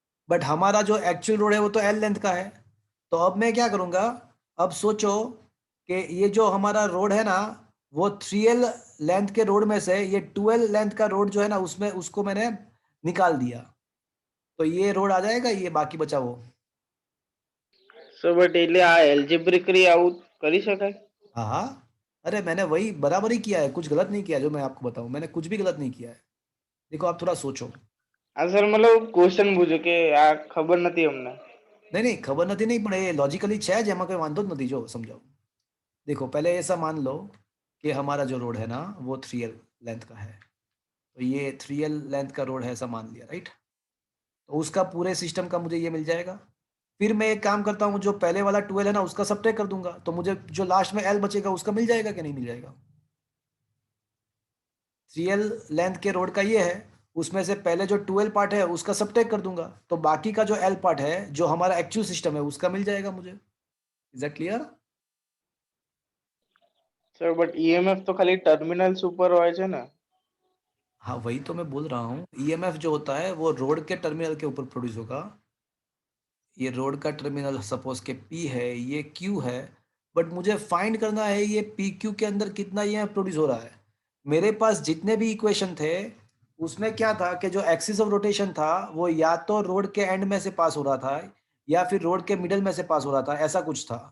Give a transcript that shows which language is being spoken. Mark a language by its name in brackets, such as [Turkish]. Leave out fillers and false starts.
[Hindi] But हमारा जो actual road है वो तो L लेंथ का है। तो अब मैं क्या करूंगा, अब सोचो कि ये जो हमारा रोड है ना वो 3L लेंथ के रोड में से ये 2L लेंथ का रोड जो है ना उसमें उसको मैंने निकाल दिया, तो ये रोड आ जाएगा, ये बाकी बचा वो। [Gujarati] सो बट એટલે આ એલ્જેબ્રિકલી આવું કરી શકાય? [Hindi] हाँ हाँ, अरे मैंने वही बराबर ही किया है, कुछ गलत नहीं किया है। जो मैं आपको बताऊं मैंने कुछ भी गलत नहीं किया है। देखो आप थोड़ा सोचो। [Gujarati] આ સર મતલબ ક્વેશ્ચન પૂછ્યો કે આ ખબર નથી અમને। [Hindi] नहीं नहीं, खबर नहीं नहीं पड़े, लॉजिकली छह जेमा कोई वांधो नहीं जो समझाओ। देखो पहले ऐसा मान लो कि हमारा जो रोड है ना वो 3L लेंथ का है। तो ये 3L लेंथ का रोड है ऐसा मान लिया, राइट? तो उसका पूरे सिस्टम का मुझे ये मिल जाएगा। फिर मैं एक काम करता हूँ, जो पहले वाला 12 है ना उसका सब्ट्रैक्ट कर दूंगा, तो मुझे जो लास्ट में L बचेगा उसका मिल जाएगा कि नहीं मिल जाएगा? 3L लेंथ के रोड का ये है, उसमें से पहले जो 12 पार्ट है उसका सब्ट्रैक्ट कर दूंगा, तो बाकी का जो L पार्ट है जो हमारा एक्चुअल सिस्टम है उसका मिल जाएगा मुझे। [English] Is that clear? [Gujarati] Sir but EMF તો ખાલી ટર્મિનલ્સ ઉપર હોય છે ને? [Hindi] हाँ वही तो मैं बोल रहा हूँ, ईएमएफ जो होता है वो रोड के टर्मिनल के ऊपर प्रोड्यूस होगा। ये रोड का टर्मिनल सपोज के P है, ये Q है, बट मुझे फाइंड करना है ये PQ के अंदर कितना ये प्रोड्यूस हो रहा है। मेरे पास जितने भी इक्वेशन थे उसमें क्या था कि जो एक्सिस ऑफ रोटेशन था वो या तो रोड के एंड में से पास हो रहा था या फिर रोड के मिडल में से पास हो रहा था, ऐसा कुछ था।